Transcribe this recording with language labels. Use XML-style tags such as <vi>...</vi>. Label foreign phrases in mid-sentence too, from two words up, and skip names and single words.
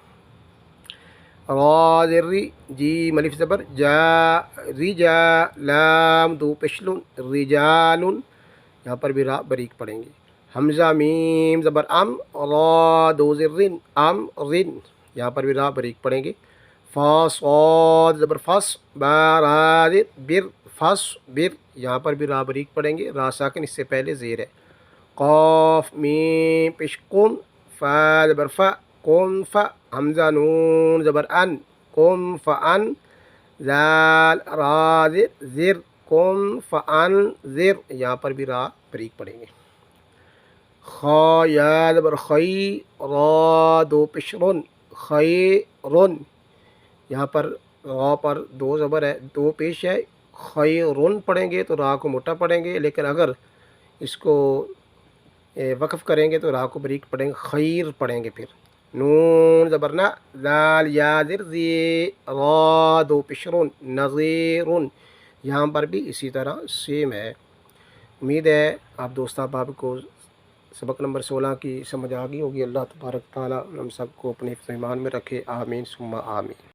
<ur>را زیر ری، جیم الف زبر جا، رجا، لام دو پشلون، رجالن. یہاں پر بھی را بریک پڑھیں گے. حمزہ میم زبر ام، را دو زر رن، ام رن. یہاں پر بھی را بریک پڑھیں گے. فا صاد زبر فس، با را زر بر، فس بر. یہاں پر بھی را بریک پڑھیں گے، را ساکن اس سے پہلے زیر ہے. قاف میم پیش قن، فا زبر فا، قن فا. حمزہ نون زبر ان، قن فان. زال را زر زر، قن فان زر. یہاں پر بھی را بریک پڑھیں گے. خا یا زبر خی، را دو پیش رن، خیرن. یہاں پر را پر دو زبر ہے، دو پیش ہے. خیرن پڑھیں گے تو را کو موٹا پڑھیں گے، لیکن اگر اس کو وقف کریں گے تو را کو بریک پڑھیں گے، خیر پڑھیں گے. پھر نون زبر نا، زال یا زر زی، را دو پیش رن، نظیرن. یہاں پر بھی اسی طرح سیم ہے. امید ہے آپ دوست احباب کو سبق نمبر 16 کی سمجھ آ گئی ہوگی. اللہ تبارک تعالیٰ ہم سب کو اپنے ایمان میں رکھے.</ur> <ar>آمین ثم آمین.</ar>